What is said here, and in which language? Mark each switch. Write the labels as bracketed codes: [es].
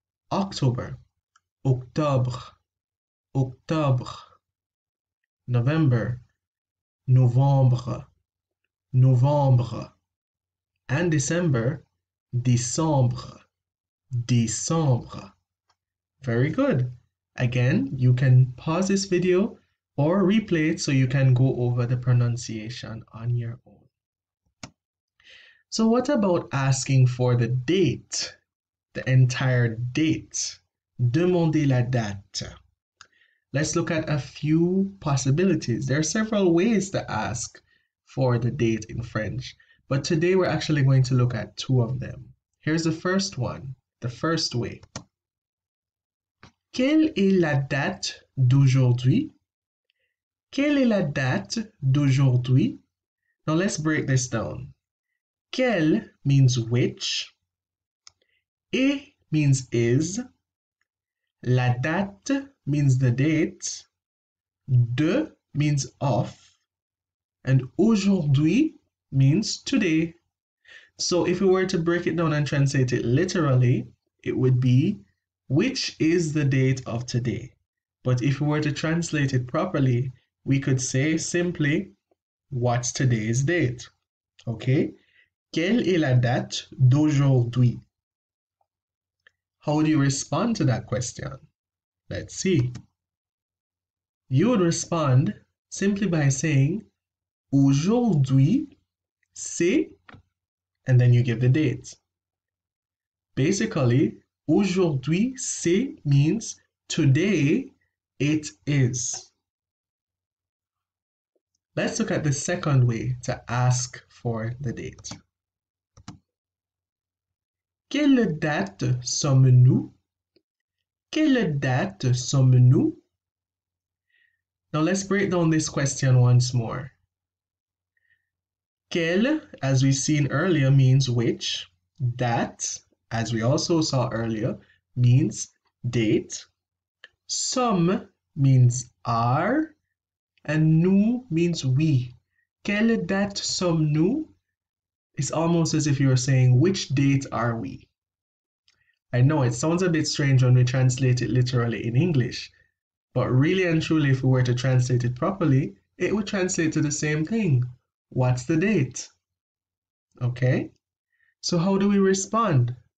[fr] October, octobre, octobre. November, novembre, novembre. And December, décembre, décembre. [en] Very good. Again, you can pause this video or replay it so you can go over the pronunciation on your own. So what about asking for the date, the entire date? [fr] Demandez la date. [en] Let's look at a few possibilities. There are several ways to ask for the date in French, but today we're actually going to look at two of them. Here's the first one, the first way. [fr] Quelle est la date d'aujourd'hui? Quelle est la date d'aujourd'hui? [en] Now let's break this down. Quelle means which. Et means is. La date means the date. De means of. And aujourd'hui means today. So if we were to break it down and translate it literally, it would be which is the date of today. But if we were to translate it properly, we could say simply, what's today's date? Okay? [fr] Quelle est la date d'aujourd'hui? [en] How do you respond to that question? Let's see. You would respond simply by saying, [fr] aujourd'hui, c'est, [en] and then you give the date. Basically, [fr] aujourd'hui, c'est [en] means today it is. Let's look at the second way to ask for the date. [fr] Quelle date sommes-nous? Quelle date sommes-nous? [en] Now let's break down this question once more. Quelle, as we've seen earlier, means which. Date, as we also saw earlier, means date. Sommes means are. And nous means we. [fr] Quelle date sommes-nous? [en] It's almost as if you were saying, which date are we? I know it sounds a bit strange when we translate it literally in English, but really and truly, if we were to translate it properly, it would translate to the same thing. What's the date? Okay? So how do we respond?